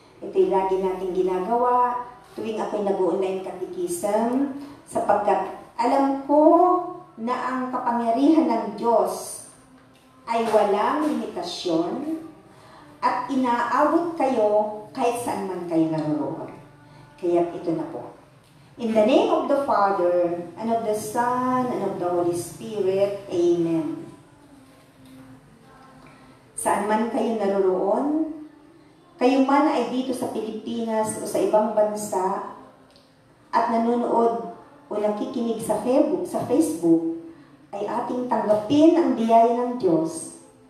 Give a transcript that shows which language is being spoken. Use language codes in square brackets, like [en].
[tl] Ito'y lagi nating ginagawa tuwing ako'y nag-online catechism sapagkat alam ko na ang kapangyarihan ng Diyos ay walang limitasyon at inaabot kayo kahit saan man kayo naroon. Kaya ito na po. [en] In the name of the Father, and of the Son, and of the Holy Spirit, Amen. [tl] Saan man kayo naroon, kayo man ay dito sa Pilipinas o sa ibang bansa at nanonood o nakikinig sa Facebook, ay ating tanggapin ang biyaya ng Diyos.